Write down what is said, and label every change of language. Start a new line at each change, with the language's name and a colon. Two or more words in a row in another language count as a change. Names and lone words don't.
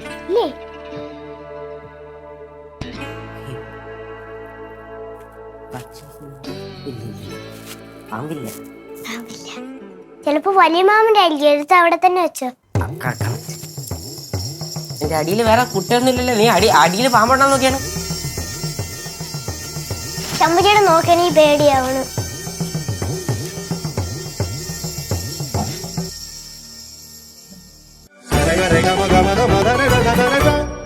Malayalam: പാമ്പില്ല. ചിലപ്പോ വലിയ മാമന്റെ ആയിരിക്കും, എടുത്ത് അവിടെ തന്നെ വെച്ചോ. എന്റെ അടിയിൽ വേറെ കുട്ടിയൊന്നും ഇല്ലല്ലോ. നീ അടിയിൽ പാമ്പുണ്ടാ നോക്കിയാണ്. ശംഭുചേട്ടൻ നോക്കണേ, പേടിയാവണ്. Rega, rega, maga, maga, maga, rega, rega, rega.